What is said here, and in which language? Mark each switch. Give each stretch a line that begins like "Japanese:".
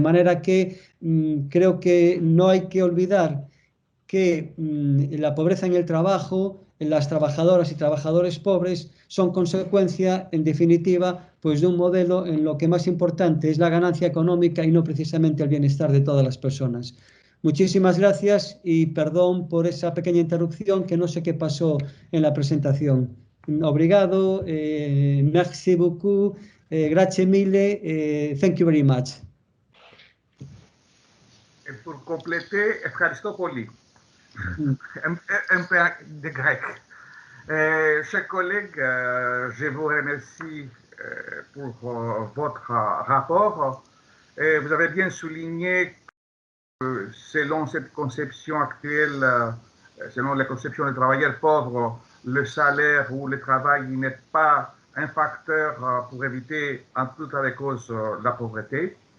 Spanish: De manera que creo que no hay que olvidar que la pobreza en el trabajo, las trabajadoras y trabajadores pobres son consecuencia, en definitiva, pues de un modelo en lo que más importante es la ganancia económica y no precisamente el bienestar de todas las personas. Muchísimas gracias y perdón por esa pequeña interrupción que no sé qué pasó en la presentación.
Portuguese: Obrigado,
French: merci beaucoup,
Italian: grazie mille,
English: thank you very much.
French: pour compléter, Efcharistopoli, un peu de grec. Chers collègues, je vous remercie pour votre rapport. Vous avez bien souligné que selon cette conception actuelle, selon la conception des travailleurs pauvres, le salaire ou le travail n'est pas un facteur pour éviter en tout état de cause la pauvreté.